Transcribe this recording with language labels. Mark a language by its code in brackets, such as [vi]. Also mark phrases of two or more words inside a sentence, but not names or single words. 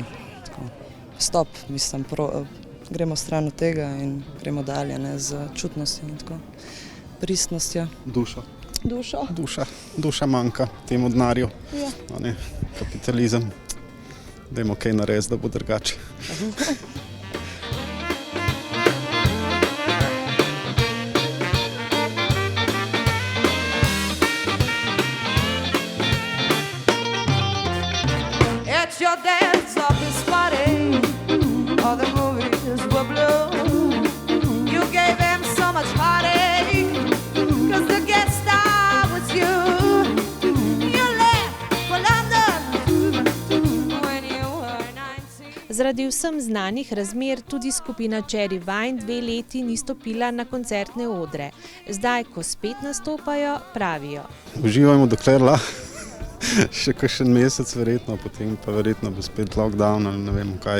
[sl] Stop, mislim, gremo stran od tega in gremo dalje, ne? Z čutnostjo in tako, pristnostjo. Duša manjka temu denarju, Ja. Ne, kapitalizem. Dajmo kaj narediti, da bo drugače. [en] At your dance office party, all the movies were blue. You gave them so much heartache, 'cause the guest star was you. You left for London when you were 19. [sl] Zaradi vsem znanih razmer tudi skupina Cherry Wine 2 leti ni stopila na koncertne odre. Zdaj, ko spet nastopajo, pravijo. Uživajmo dokler lahko. Še kakšen mesec verjetno, potem pa verjetno bo spet lockdown ali ne vem kaj.